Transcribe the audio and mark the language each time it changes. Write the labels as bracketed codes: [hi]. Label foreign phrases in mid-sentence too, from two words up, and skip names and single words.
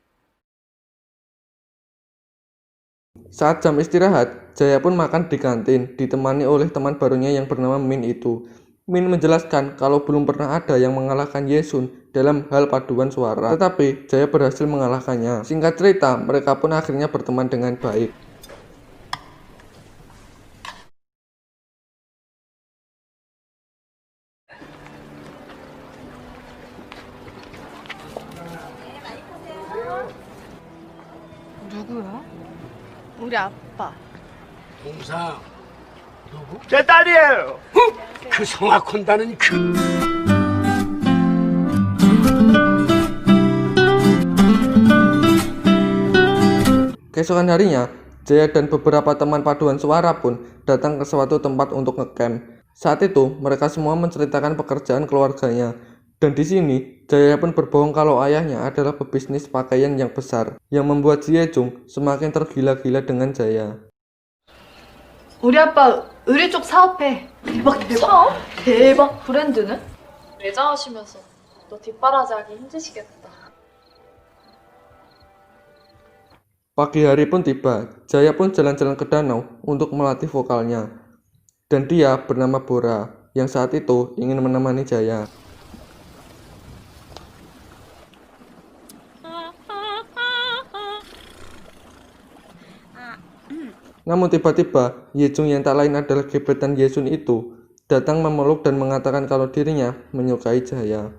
[id] Saat jam istirahat, Jaya pun makan di kantin, ditemani oleh teman barunya yang bernama Min itu. Min menjelaskan kalau belum pernah ada yang mengalahkan Yesun dalam hal paduan suara, tetapi Jaya berhasil mengalahkannya. Singkat cerita, mereka pun akhirnya berteman dengan baik. [ko] 누구야? 우리 아빠. 동상 누구? 제 딸이에요. 그 성악혼다는 그. [id] Keesokan harinya, Jaya dan beberapa teman paduan suara pun datang ke suatu tempat untuk ngecamp. Saat itu, mereka semua menceritakan pekerjaan keluarganya. Dan di sini, Jaya pun berbohong kalau ayahnya adalah pebisnis pakaian yang besar, yang membuat si Yejung semakin tergila-gila dengan Jaya. [ko] 우리 아빠 의류 쪽 사업해. 대박. 사업? 대박. 브랜드는? 매장하시면서 너 뒷바라지하기 힘드시겠다. [id] Pagi hari pun tiba, Jaya pun jalan-jalan ke danau untuk melatih vokalnya. Dan dia bernama Bora, yang saat itu ingin menemani Jaya. Namun tiba-tiba, Yejung yang tak lain adalah gebetan Yesun itu, datang memeluk dan mengatakan kalau dirinya menyukai Jaya.